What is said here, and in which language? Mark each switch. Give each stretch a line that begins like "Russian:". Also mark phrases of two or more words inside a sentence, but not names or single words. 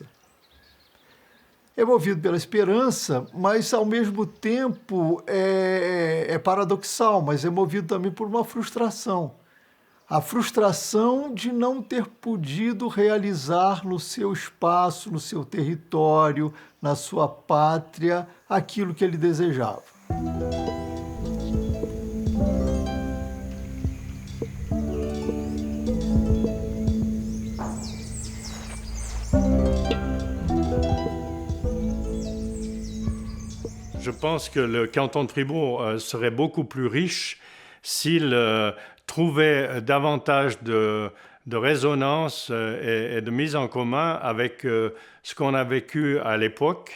Portuguese: É movido pela esperança, mas, ao mesmo tempo, é paradoxal, mas é movido também por uma frustração. A frustração de não ter podido realizar no seu espaço, no seu território, na sua pátria, aquilo que ele desejava.
French: Je pense que le canton de Fribourg serait beaucoup plus riche s'il trouvait davantage de résonance et de mise en commun avec ce qu'on a vécu à l'époque.